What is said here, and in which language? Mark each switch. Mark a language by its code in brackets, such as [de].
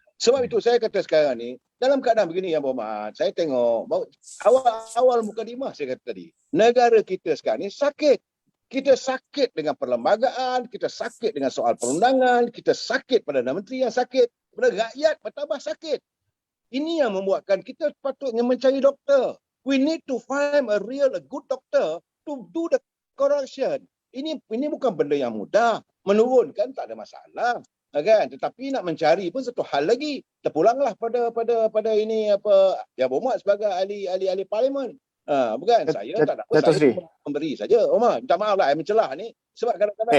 [ms] Sebab itu saya kata sekarang ni, dalam keadaan begini Yang Berhormat, saya tengok awal mukadimah saya kata tadi, negara kita sekarang ni sakit. Kita sakit dengan perlembagaan, kita sakit dengan soal perundangan, kita sakit Perdana Menteri yang sakit, rakyat bertambah sakit. Ini yang membuatkan kita patutnya mencari doktor. [en] We need to find a good doctor to do the correction. [ms] Ini bukan benda yang mudah. Menurunkan tak ada masalah, kan? Tetapi nak mencari pun satu hal lagi. Terpulanglah pada ini Yang Berhormat sebagai ahli parlimen. Bukan saya tak ada apa, saya memberi saja. Omar, minta maaf lah saya mencelah ni. Sebab kadang-kadang